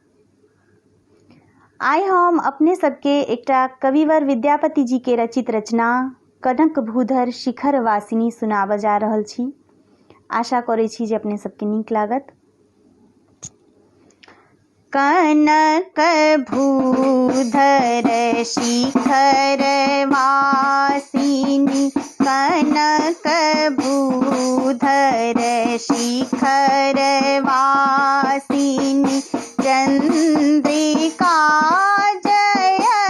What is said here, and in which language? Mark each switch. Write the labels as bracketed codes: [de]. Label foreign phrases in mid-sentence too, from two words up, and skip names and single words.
[mai] आइ हम अपने सबके एकटा कविवर विद्यापति जी के रचित रचना कनक भूधर शिखर वासिनी सुनाबऽ जा रहल छी। आशा करै छी जे अपने सबके नीक लागत। कनक भूधर शिखर वासिनी, कनक भूधर शिखर वासिनी, चंद्रिका जय